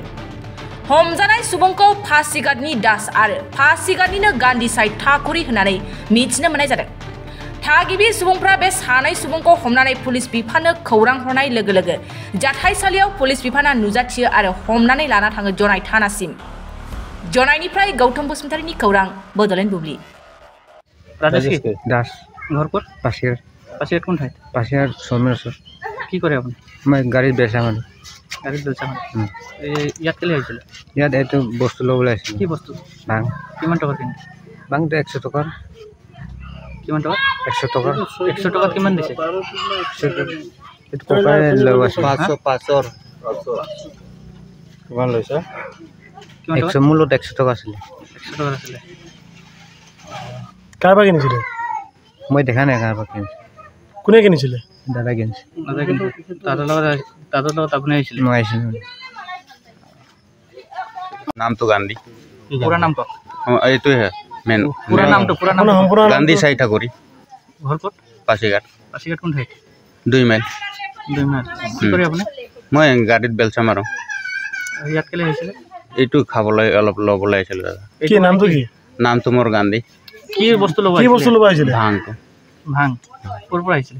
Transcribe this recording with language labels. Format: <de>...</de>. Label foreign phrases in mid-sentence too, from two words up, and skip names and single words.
<brx>हमजानाय सुबुंखौ पासिघाटनि दास आरो पासिघाटनिनो गान्धी साइड ठाकुरी होननानै मिथिनो मोननाय जादों। थागिबि सुबुंफ्रा बे सानै सुबुंखौ हमनानै पुलिस बिफाननो खौरां हरनाय लोगो लोगो जाथायसालियाव पुलिस बिफाना नुजाथियो आरो हमनानै लाना थाङो जनाय थानासिम। जनायनिफ्राय गौतम बसुमतारीनि खौरां बड'लेण्ड बुब्लि।</brx> <hi>राजेश दास घर पर पासिघाट</hi> <as>पासिघाट কোন ঠাইত পাচিঘাট সৌমেশ্বৰ কি কৰে আপুনি মই গাড়ীত বেচা মানুহ গাড়ীত বেচা মানুহ ইয়াত কেলে আহিছিলে ইয়াত এইটো বস্তু ল'বলৈ আহিছিলোঁ কি বস্তু ভাং কিমান টকা কিনে ভাংটো 100 টকা কিমান টকা 100 টকা 100 টকা কিমান দিছে এইটো ককাই লৈ আছে 500 কিমান লৈছে 100 মূলত 100 টকা আছিলে 100 টকা আছিলে কাৰবা কিনিছিলে মই দেখা নাই কাৰবা কিনিছে কোনে কিনিছিলে দাদা কিনিছে দাদাৰ লগত আপুনি আহিছিলে মই আহিছিলোঁ</as> <hi>नाम तो गांधी पूरा नाम कौन ये है मेन पूरा नाम गांधी साई ठाकुरी घर पर पासीघाट</hi> <as>কোন ঠাইত 2 মাইল কি কৰে আপুনি মই গাড়ীত বেলচা মাৰো ইয়াত কেলে আহিছিলে এইটো খাবলৈ অলপ ল'বলৈ আহিছিল দাদা কি নামটো কি নামটো মোৰ গান্ধী কি বস্তু ল'ব আহিছিলে ভাং ক'ৰ পৰা আহিছিলে</as>